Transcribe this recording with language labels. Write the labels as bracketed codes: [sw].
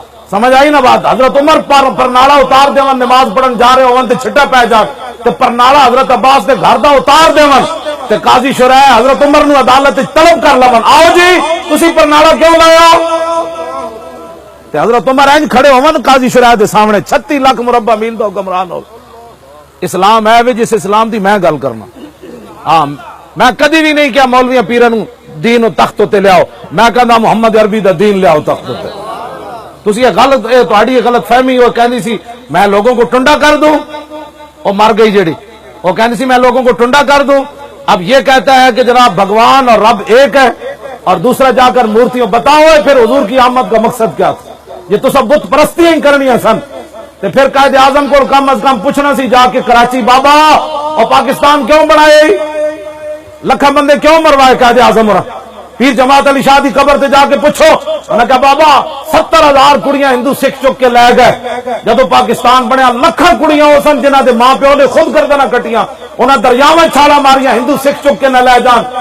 [pa] سمجھ آئی نا بات؟ حضرت عمر پر ناڑا اتار دیون نماز پڑھن جا رہے ہون تے چھٹا پے جان تے پر ناڑا حضرت عباس دے گھر دا اتار دیون تے قاضی شرح حضرت عمر نو عدالت طلب کر لون آؤ جی تسی پر ناڑا کیوں لایا؟ تے حضرت عمر این کھڑے ہون قاضی شرح دے سامنے 36 لاکھ مربع میل دا حکمران ہو. اسلام ہے وی جس اسلام دی میں گل کرنا. ہاں میں کدی بھی نہیں کیا مولویاں پیراں نو دین و تخت تے لیاؤ، میں کہندا محمد عربی دا دین لیاؤ تخت تے. تسی یہ غلط تہاڈی غلط فہمی وہ کہندی سی میں لوگوں کو ٹنڈا کر دوں، وہ مر گئی جڑی وہ کہندی سی میں لوگوں کو ٹنڈا کر دوں. [ur] اب یہ کہتا ہے کہ جناب بھگوان اور رب ایک ہے اور دوسرا جا کر مورتیوں بتاؤ پھر حضور کی آمد کا مقصد کیا تھا؟ [pa] یہ تو سب بت پرستیاں ہی کرنی سن. تے پھر قائد اعظم کو کم از کم پوچھنا سی جا کے کراچی بابا اور پاکستان کیوں بنائے، لکھاں بندے کیوں مروائے قائد اعظم اور پیر جماعت علی شاہ دی قبر تے جا کے پوچھو. انہاں کہا بابا 70,000 کڑیاں ہندو سکھ چک کے لے گئے جدو پاکستان بنیا. لکھاں کڑیاں وہ سن جنہاں دے ماں پیو نے خود گردناں کٹیاں، انہاں دریاواں چھالاں ماریاں ہندو سکھ چک کے نہ لے جان.